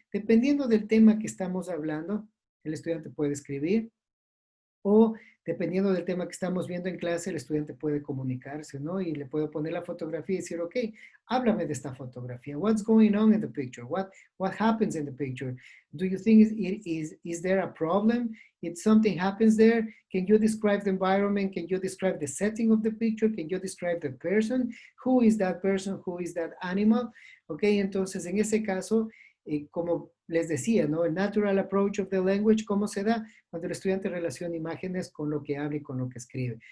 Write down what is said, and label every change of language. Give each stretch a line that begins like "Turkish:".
Spanish: Dependiendo del tema que estamos hablando, el estudiante puede escribir o dependiendo del tema que estamos viendo en clase, el estudiante puede comunicarse, ¿no? Y le puedo poner la fotografía y decir, ok, háblame de esta fotografía.
English: What's going on in the picture? What happens in the picture? Do you think is there a problem? If something happens there, can you describe the environment? Can you describe the setting of the picture? Can you describe the person? Who is that person? Who is that animal?
Spanish: Ok, entonces en ese caso, como les decía, ¿no? El natural approach of the language, ¿cómo se da? Cuando el estudiante relaciona imágenes con lo que habla y con lo que escribe.